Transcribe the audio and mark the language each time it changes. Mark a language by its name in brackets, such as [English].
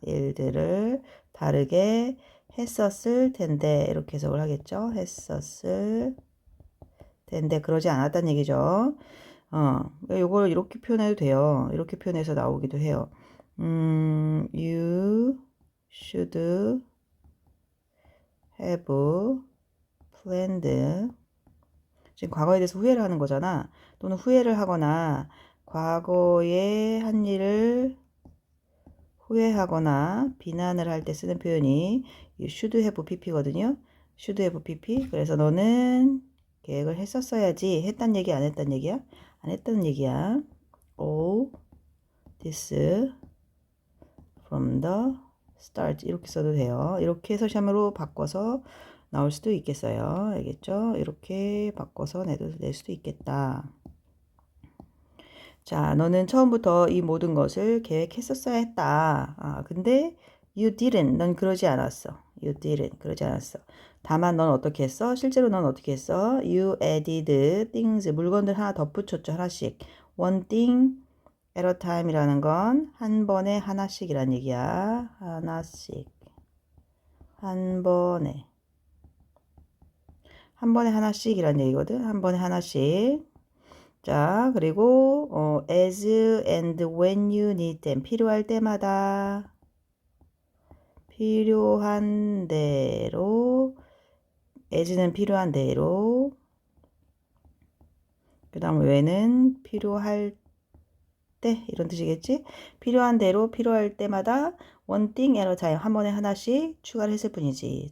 [Korean] 일들을 다르게 했었을 텐데 이렇게 해석을 하겠죠. 했었을 텐데 그러지 않았다는 얘기죠. 요걸 이렇게 표현해도 돼요. 이렇게 표현해서 나오기도 해요. [English] You should have planned. [Korean] 지금 과거에 대해서 후회를 하는 거잖아. 또는 후회를 하거나 과거에 한 일을 후회하거나 비난을 할 때 쓰는 표현이 [English] you should have pp [Korean] 거든요. [English] should have pp. [Korean] 그래서 너는 계획을 했었어야지. 했단 얘기 안 했단 얘기야? 안 했다는 얘기야. [English] all this from the start [Korean] 이렇게 써도 돼요. 이렇게 해서 샴으로 바꿔서 나올 수도 있겠어요. 알겠죠? 이렇게 바꿔서 낼 수도 있겠다. 자, 너는 처음부터 이 모든 것을 계획했었어야 했다. 근데 [English] you didn't. [Korean] 넌 그러지 않았어. [English] You didn't. [Korean] 그러지 않았어. 다만 넌 어떻게 했어? 실제로 넌 어떻게 했어? [English] You added things. [Korean] 물건들 하나 덧붙였죠. 하나씩. [English] One thing at a time [Korean] 이라는 건 한 번에 하나씩이란 얘기야. 하나씩. 한 번에. 한 번에 하나씩이란 얘기거든. 한 번에 하나씩. 자, 그리고 [English] as and when you need them. [Korean] 필요할 때마다 필요한 대로 as는 필요한 대로 그 다음 when은 필요할 때 이런 뜻이겠지? 필요한 대로 필요할 때마다 [English] one thing at a time [Korean] 한 번에 하나씩 추가를 했을 뿐이지.